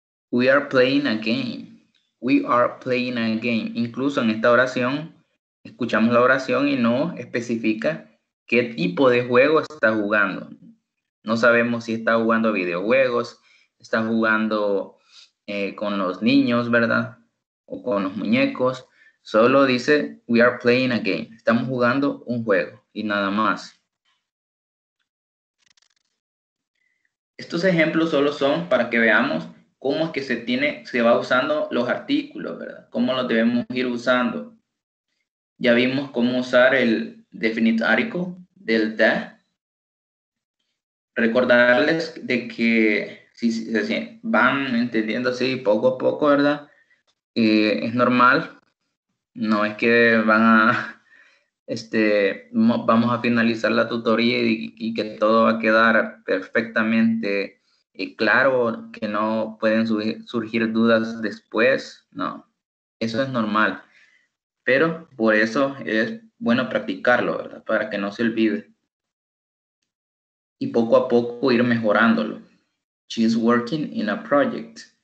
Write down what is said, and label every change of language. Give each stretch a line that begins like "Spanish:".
English: We are playing a game. We are playing a game.
Spanish: Incluso en esta oración, escuchamos la oración y no especifica qué tipo de juego está jugando. No sabemos si está jugando videojuegos, está jugando con los niños, ¿verdad? O con los muñecos. Solo dice,
English: we are playing a game.
Spanish: Estamos jugando un juego y nada más. Estos ejemplos solo son para que veamos cómo es que se va usando los artículos, ¿verdad? Cómo los debemos ir usando. Ya vimos cómo usar el definite article del the. Recordarles de que si van entendiendo así poco a poco, ¿verdad? Es normal. No es que van a, vamos a finalizar la tutoría y que todo va a quedar perfectamente claro, que no pueden surgir dudas después. No, eso es normal. Pero por eso es bueno practicarlo, ¿verdad? Para que no se olvide. Y poco a poco ir mejorándolo.
English: She's working in a project.